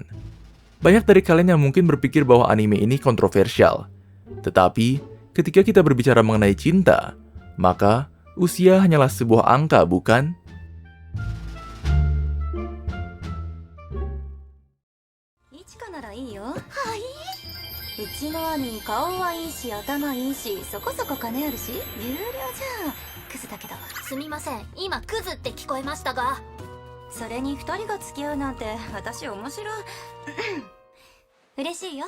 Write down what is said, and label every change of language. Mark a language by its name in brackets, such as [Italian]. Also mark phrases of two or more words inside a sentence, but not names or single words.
[Indonesian] Banyak dari kalian yang mungkin berpikir bahwa anime ini kontroversial. Tetapi, ketika kita berbicara mengenai cinta, maka usia hanyalah sebuah angka, bukan? [Japanese] Ichika ならいいよ。はい。うちの兄顔はいいし頭いいしそこそこ金あるし有料じゃん。クズだけど。すみません、今クズって聞こえましたが。それに二人が付き合うなんて私面白い。嬉しいよ。